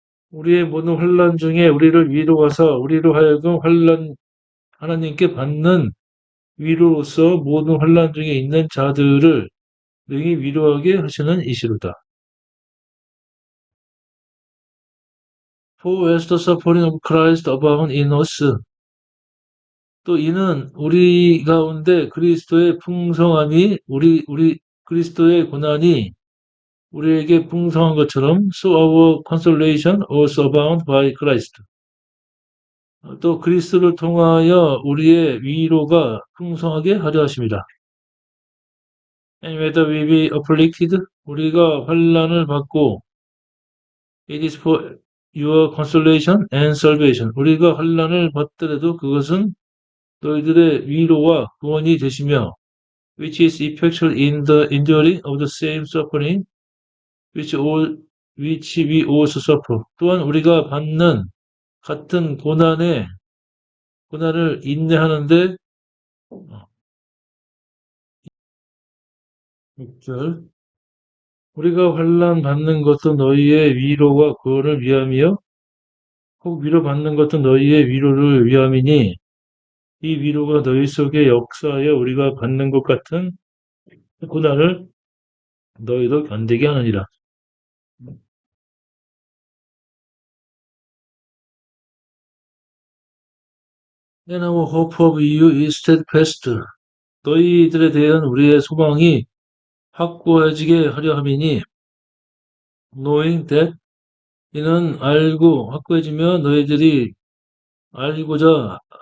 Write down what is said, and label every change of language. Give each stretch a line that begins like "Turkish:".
Korean: 우리의 모든 환란 중에 우리를 위로하사 우리로 하여금 하나님께 받는 위로로서 모든 환란 중에 있는 자들을 능히 위로하게 하시는 이시로다.
English: For as the suffering of Christ abound in us.
Korean: 또 이는 우리 가운데 그리스도의 풍성함이 우리 그리스도의 고난이 우리에게 풍성한 것처럼
English: so our consolation also abound by Christ.
Korean: 또 그리스도를 통하여 우리의 위로가 풍성하게 하려 하십니다.
English: And whether we be afflicted,
Korean: 우리가 환난을 받고
English: it is for your consolation and salvation.
Korean: 우리가 환난을 받더라도 그것은 너희들의 위로와 구원이 되시며
English: which is effectual in the enduring of the same suffering which we also suffer.
Korean: 또한 우리가 받는 같은 고난을 인내하는데 6절 우리가 환난 받는 것도 너희의 위로와 구원을 위함이요 혹 위로받는 것도 너희의 위로를 위함이니 이 위로가 너희 속에 역사하여 우리가 받는 것 같은 고난을 너희도 견디게 하느니라.
English: And our hope of you is steadfast.
Korean: 너희들에 대한 우리의 소망이 확고해지게 하려 함이니
English: knowing that
Korean: 이는 알고 확고해지며 너희들이 알고자